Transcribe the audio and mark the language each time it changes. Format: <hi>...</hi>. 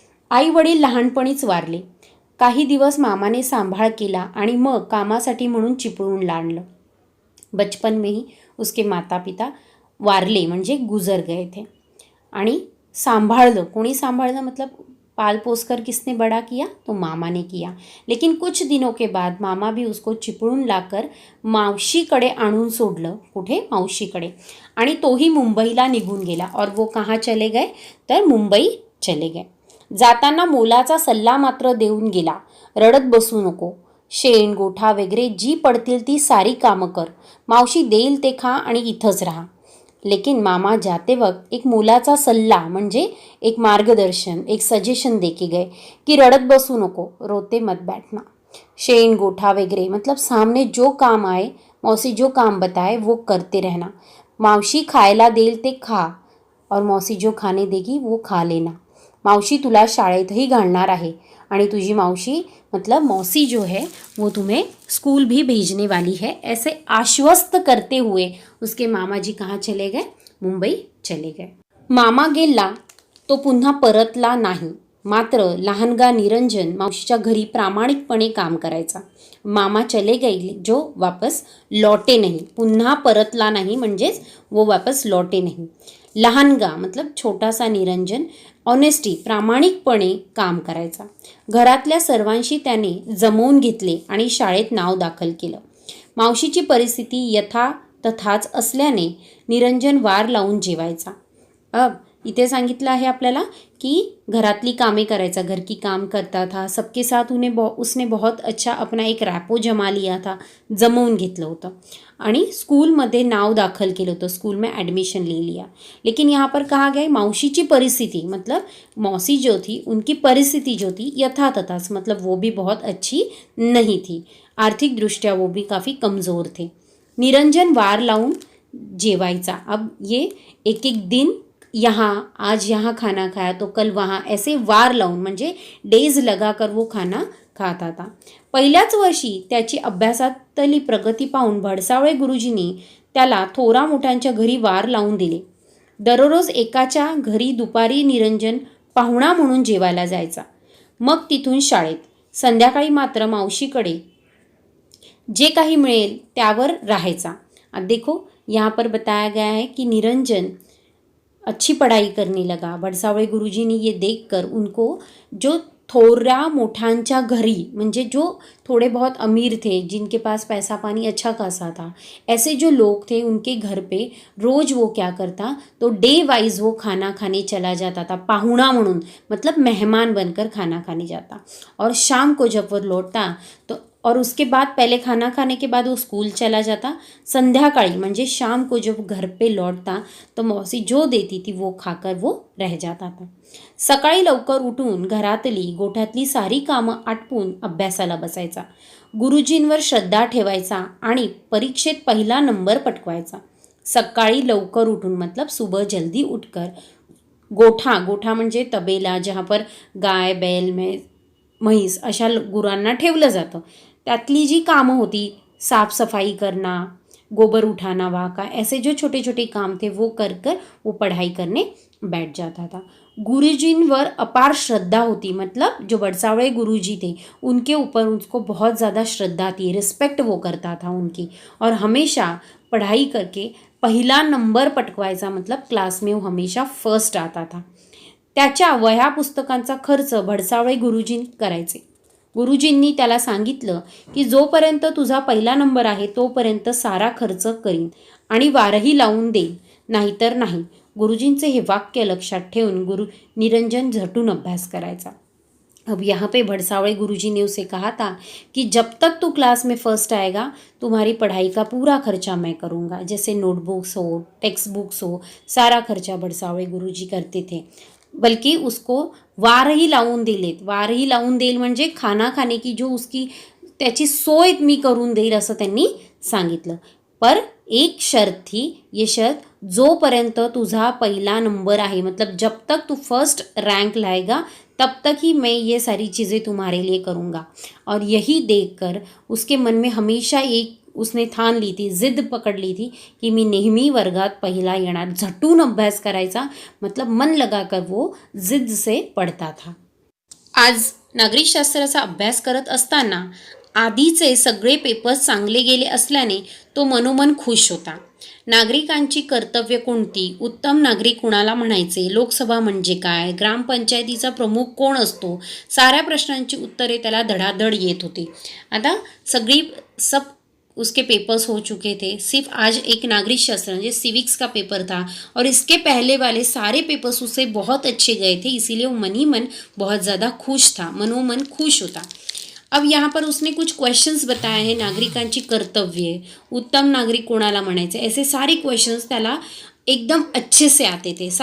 <mr>आई वडील लहानपणीच वारले. काही दिवस मामाने सांभाळ केला आणि मग कामासाठी म्हणून चिपळूणला आणलं.</mr> <hi>बचपन में ही उसके माता पिता</hi> <mr>वारले, म्हणजे</mr> <hi>गुजर गए थे.</hi> <mr>आणि सांभाळलं, कोणी सांभाळलं?</mr> <hi>मतलब पाल पोस कर किसने बड़ा किया? तो मामा ने किया. लेकिन कुछ दिनों के बाद मामा भी उसको चिपळूण लाकर</hi> <mr>मावशीकडे आणून सोडलं. कुठे? मावशीकडे. आणि तोही मुंबईला निघून गेला.</mr> <hi>और वो कहाँ चले गए? तर मुंबई चले गए.</hi> <mr>जाताना मोलाचा सल्ला मात्र देऊन गेला, रडत बसू नको. शेण गोठा वगैरे जी पडतील ती सारी कामं कर. मावशी देईल ते खा आणि इथंच राहा.</mr> <hi>लेकिन मामा जाते वक्त एक</hi> <mr>मोलाचा सल्ला म्हणजे</mr> <hi>एक मार्गदर्शन, एक सजेशन दे के गए कि</hi> <mr>रड़त बसू नको,</mr> <hi>रोते मत बैठना. शेण गोठा वगैरह मतलब सामने जो काम आए, मौसी जो काम बताए वो करते रहना.</hi> <mr>मावशी खायला देईल ते खा</mr> <hi>और मौसी जो खाने देगी वो खा लेना.</hi> <mr>मावशी तुला शाळेतही घालणार आहे आणि तुझी मावशी</mr> <hi>मतलब मौसी जो है वो तुम्हें स्कूल भी भेजने वाली है. ऐसे आश्वस्त करते हुए उसके मामा जी कहाँ चले गए? मुंबई चले गए.</hi> <mr>मामा गेला तो पुन्हा परतला नाही. मात्र लहानगा निरंजन मावशीच्या घरी प्रामाणिकपणे काम करायचा.</mr> <hi>मामा चले गए जो वापस लौटे नहीं.</hi> <mr>पुन्हा परतला नाही म्हणजेच</mr> <hi>वो वापस लौटे नहीं.</hi> <mr>लहानगा</mr> <hi>मतलब छोटासा</hi> <mr>निरंजन ऑनेस्टी प्रामाणिकपणे काम करायचा. घरातल्या सर्वांशी त्याने जमवून घेतले आणि शाळेत नाव दाखल केलं. मावशीची परिस्थिती यथा तथाच असल्याने निरंजन वार लावून जेवायचा.</mr> <hi>अब</hi> <mr>इथे सांगितलं आहे आपल्याला की घरातली कामे करायचा,</mr> <hi>घर की काम करता था, सबके साथ उसने बहुत अच्छा अपना एक रॅपो जमा लिया था,</hi> <mr>जमवून घेतलं होतं. आणि स्कूलमध्ये नाव दाखल केलं होतं,</mr> <hi>स्कूल में एडमिशन ले लिया. लेकिन यहाँ पर कहा गया</hi> <mr>मावशीची परिस्थिति</mr> <hi>मतलब मौसी जो थी उनकी परिस्थिति जो थी</hi> <mr>यथा तथाच,</mr> <hi>मतलब वो भी बहुत अच्छी नहीं थी. आर्थिक दृष्ट्या वो भी काफ़ी कमज़ोर थे.</hi> <mr>निरंजन वार लावून जेवायचा.</mr> <hi>अब ये एक एक दिन यहाँ, आज यहाँ खाना खाया तो कल वहाँ, ऐसे</hi> <mr>वार लावून म्हणजे</mr> <hi>डेज लगाकर वो खाना खाता था.</hi> <mr>पहिल्याच वर्षी त्याची अभ्यासातली प्रगती पाहून भडसावळे गुरुजींनी त्याला थोरा मोठ्यांच्या घरी वार लावून दिले. दररोज एकाच्या घरी दुपारी निरंजन पाहुणा म्हणून जेवायला जायचा. मग तिथून शाळेत. संध्याकाळी मात्र मावशीकडे जे काही मिळेल त्यावर राहायचा.</mr> <hi>अब देखो यहाँ पर बताया गया है कि निरंजन अच्छी पढ़ाई करने लगा. भडसावळे गुरुजी ने ये देखकर उनको जो</hi> <mr>थोड़ा मोठांच्या घरी म्हणजे</mr> <hi>जो थोड़े बहुत अमीर थे, जिनके पास पैसा पानी अच्छा खासा था, ऐसे जो लोग थे उनके घर पे रोज़ वो क्या करता तो डे वाइज वो खाना खाने चला जाता था.</hi> <mr>पाहुणा म्हणून</mr> <hi>मतलब मेहमान बनकर खाना खाने जाता. और शाम को जब वो लौटता तो और उसके बाद पहले खाना खाने के बाद वो स्कूल चला जाता.</hi> <mr>संध्याकाळी म्हणजे</mr> <hi>शाम को जब घर पे लौटता तो मौसी जो देती थी वो खाकर वो रह जाता था.</hi> <mr>सकाळी लवकर उठून घरातली गोठ्यातली सारी कामं आटपून अभ्यासाला बसायचा. गुरुजींवर श्रद्धा ठेवायचा आणि परीक्षेत पहिला नंबर पटकवायचा. सकाळी लवकर उठून</mr> <hi>मतलब सुबह जल्दी उठकर</hi> <mr>गोठा गोठा म्हणजे</mr> <hi>तबेला जहाँ पर गाय बैल</hi> <mr>म्हैस अशा गुरांना ठेवलं जातं, त्यातली जी कामं होती,</mr> <hi>साफसफाई करना, गोबर उठाना वहाँ का, ऐसे जो छोटे छोटे काम थे वो कर कर वो पढ़ाई करने बैठ जाता था।</hi> <mr>गुरुजींवर अपार श्रद्धा होती,</mr> <hi>मतलब जो बड़सावड़े गुरुजी थे उनके ऊपर उसको बहुत ज़्यादा श्रद्धा थी, रिस्पेक्ट वो करता था उनकी, और हमेशा पढ़ाई करके</hi> <mr>पहिला नंबर पटकवायचा,</mr> <hi>मतलब क्लास में वो हमेशा फर्स्ट आता था।</hi> <mr>त्याच्या वह्या पुस्तकांचा खर्च भडसावळे गुरुजी करायचे। गुरुजींनी त्याला सांगितलं की जोपर्यंत तुझा पहिला नंबर आहे तोपर्यंत सारा खर्च करीन आणि वारही लावून देईन, नाहीतर नाही। गुरुजींचे हे वाक्य लक्षात ठेवून गुरु निरंजन झटून अभ्यास करायचा।</mr> <hi>अब यहाँ पे भड़सावड़े गुरुजी ने उसे कहा था कि जब तक तू क्लास में फर्स्ट आएगा तुम्हारी पढ़ाई का पूरा खर्चा मैं करूँगा, जैसे नोटबुक्स हो, टेक्स्ट बुक्स हो, सारा खर्चा भड़सावळे गुरुजी करते थे।</hi> <mr>बल्कि उसको वारही लावून दिलेत, वारही लावून देईल म्हणजे</mr> <hi>खाना खाने की जो उसकी</hi> <mr>त्याची सोय मी करून देईल असं त्यांनी सांगितलं।</mr> <hi>पर एक शर्त थी, ये शर्त</hi> <mr>जोपर्यंत तुझा पहिला नंबर आहे,</mr> <hi>मतलब जब तक तू फर्स्ट रैंक लाएगा तब तक ही मैं ये सारी चीज़ें तुम्हारे लिए करूँगा। और यही देखकर उसके मन में हमेशा एक उसने ठान ली थी, जिद्द पकड़ ली थी की</hi> <mr>मी नेहमी वर्गात पहिला येणार, झटून अभ्यास करायचा,</mr> <hi>मतलब मन लगाकर वो जिद्द से पढ़ता था।</hi> <mr>आज नागरिकशास्त्राचा अभ्यास करत असताना आधीचे सगळे पेपर्स चांगले गेले असल्याने तो मनोमन खुश होता। नागरिकांची कर्तव्य कोणती, उत्तम नागरिक कुणाला म्हणायचे, लोकसभा म्हणजे काय, ग्रामपंचायतीचा प्रमुख कोण असतो, साऱ्या प्रश्नांची उत्तरे त्याला धडाधड येत होती।</mr> <hi>आता सब उसके पेपर्स हो चुके थे, सिर्फ आज एक नागरिक शास्त्र जो सिविक्स का पेपर था और इसके पहले वाले सारे पेपर्स उसे बहुत अच्छे गए थे, इसीलिए वो मन ही मन बहुत ज़्यादा खुश था,</hi> <mr>मनोमन खुश होता।</mr> <hi>अब यहाँ पर उसने कुछ क्वेश्चंस बताए हैं,</hi> <mr>नागरिकांची कर्तव्ये, उत्तम नागरिक कोणाला म्हणायचे,</mr> <hi>ऐसे सारे क्वेश्चंस</hi> <mr>त्याला एकदम</mr> <hi>अच्छे से आते थे।</hi>